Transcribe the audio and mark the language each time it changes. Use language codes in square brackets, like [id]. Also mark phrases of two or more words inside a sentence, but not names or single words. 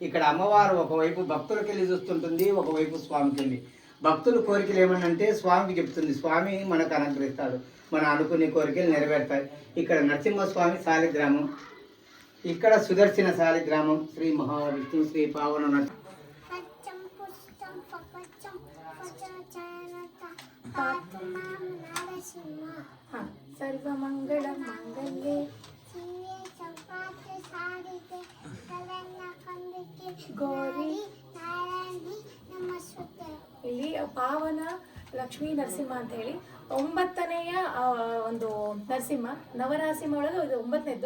[te] ఇక్కడ అమ్మవారు ఒకవైపు భక్తులకెళ్ళి చూస్తుంటుంది, ఒకవైపు స్వామికి వెళ్ళి. భక్తుల కోరికలు ఏమనంటే స్వామికి చెప్తుంది, స్వామి మనకు అనుగ్రహిస్తాడు, మన అనుకునే కోరికలు నెరవేరుతాయి. ఇక్కడ నరసింహస్వామి శాలిగ్రామం, ఇక్కడ సుదర్శన శాలిగ్రామం, శ్రీ మహావిష్ణు శ్రీ పావన నరసింహ [kn] ಸರ್ವಮಂಗಳ ಮಂಗಲ್ಯೆ ಗೌರಿ ಇಲ್ಲಿ ಪಾವನ ಲಕ್ಷ್ಮೀ ನರಸಿಂಹ ಅಂತ ಹೇಳಿ 9ನೆಯ ಒಂದು ನರಸಿಂಹ, ನವನರಸಿಂಹ ಒಳಗೆ ಇದು 9ನೇದ್ದು.